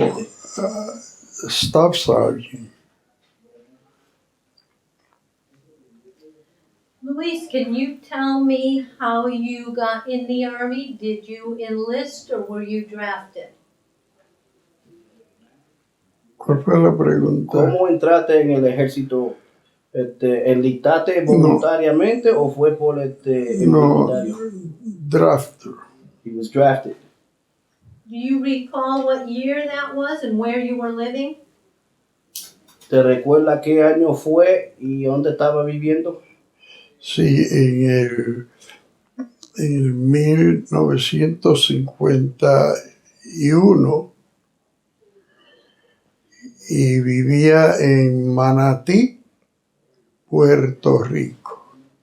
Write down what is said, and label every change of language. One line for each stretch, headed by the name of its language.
Spanish: recibiste?
English: staff sergeant. Luis, can you tell me how you got in the Army? Did you enlist or were you drafted?
Spanish: ¿Cuál fue la pregunta? ¿Cómo entraste en el ejército? ¿Enlistaste voluntariamente o fue por voluntario?
English: Drafter. He was drafted. Do you recall what year that was and where you were living?
Spanish: ¿Te recuerdas qué año fue y dónde estaba viviendo? Sí, en el 1951 y vivía en Manatí, Puerto Rico.